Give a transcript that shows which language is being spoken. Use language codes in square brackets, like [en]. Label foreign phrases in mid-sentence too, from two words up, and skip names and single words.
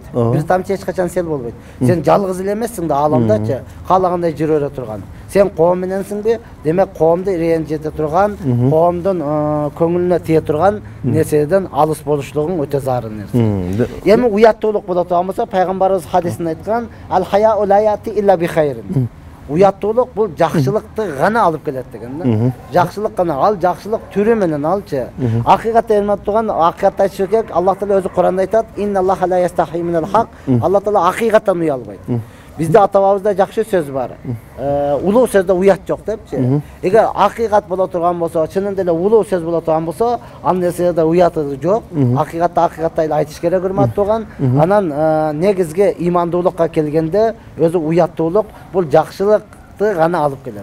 [ky] Бир тамчы эч качан сел болбойт. Сен жалгыз эле эмессиң да ааламдачы, каалагандай жүрө бере турган. Сен коом мененсиңби? Демек коомду ренжите турган, коомдун көңүлүнө тие турган нерседен алыс болушлугуң өтө зарыл нерсе. Эми уяттуулук боло турган болсо, пайгамбарыбыз хадисинде айткан: [ar] "الحياء لا يأتي إلا بخير." [ky] Уяттуулук бул жакшылыкты гана алып келет деген да. Жакшылык гана, ал жакшылык түрү менен алчы. Акыйкатта элмат турган, акыйкатта айтыш керек, Аллах Таала өзү Куранда айтат: [ar] "إن الله لا يستحيي من الحق." [ky] Аллах Таала акыйкаттан уялбайт. Бизде ата-бабабызда жакшы сөз бар. Улуу сөздө уят жок депчи. Эгер акыйкат боло турган болсо, чынында эле улуу сөз боло турган болсо, ал нерседе уяты жок. Акыйкатта эле айтыш керек урмат турган. Анан негизги имандуулукка келгенде, өзү уяттуулук бул жакшылыкты гана алып келет.